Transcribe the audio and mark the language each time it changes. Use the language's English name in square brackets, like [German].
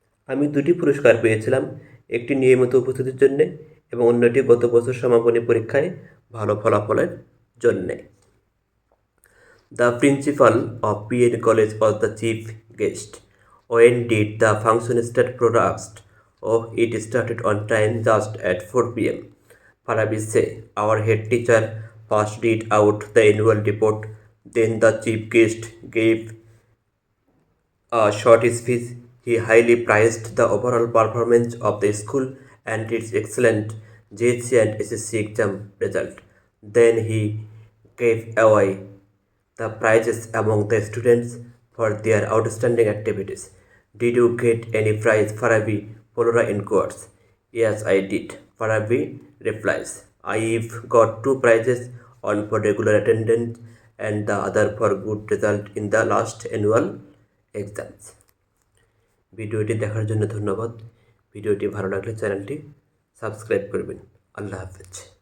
[Bangla] আমি 2টি পুরস্কার পেয়েছিলাম, একটি নিয়মিত উপস্থিতির জন্যে এবং অন্যটি গত বছর সমাপনী পরীক্ষায় ভালো ফলাফলের জন্যে। [English] The principal of PN college was the chief guest. When did the function start? Flora asked. Oh, it started on time, just at 4 PM. Farabi said, our head teacher first read out the annual report, then the chief guest gave a short speech. He highly praised the overall performance of the school and its excellent JHC and SSC exam result. Then he gave away the prizes among the students for their outstanding activities. Did you get any prize? Farabi Flora inquires. Yes, I did. Farabi replies. I've got 2 prizes, one for regular attendance and the other for good result in the last annual exams. [Bangla] ভিডিওটি দেখার জন্য ধন্যবাদ। ভিডিওটি ভালো লাগলে চ্যানেলটি subscribe করবেন। আল্লাহ হাফেজ।